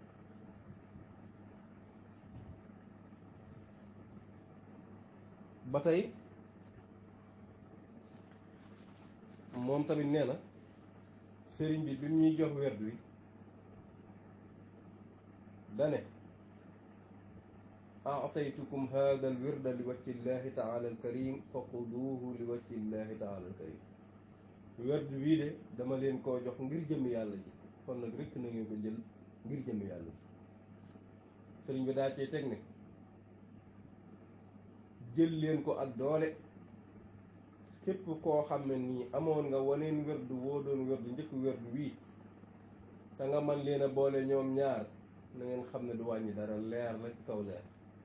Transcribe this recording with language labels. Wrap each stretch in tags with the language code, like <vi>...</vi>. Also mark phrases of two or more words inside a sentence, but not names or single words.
<wo>ba tey moom tamit nee na sëriñ bi mu ñuy jox werd wi dane</wo> <ar>أعطيتكم هذا الورد لوجه الله تعالى الكريم فخذوه لوجه الله تعالى الكريم</ar> <wo>werd wii de dama leen koo jox ngir jëm yàlla ji kon nag rekk na ngeen ko jël ngir jëm yàlla ji sëriñ bi daa cee teg ne jël leen ko ak doole képp koo xam ne nii amoon nga waneen werd woo doon werd njëkk werd wii te nga man leen a boole ñoom ñaar na ngeen xam ne du wàññi dara leer la ci kaw leer</wo>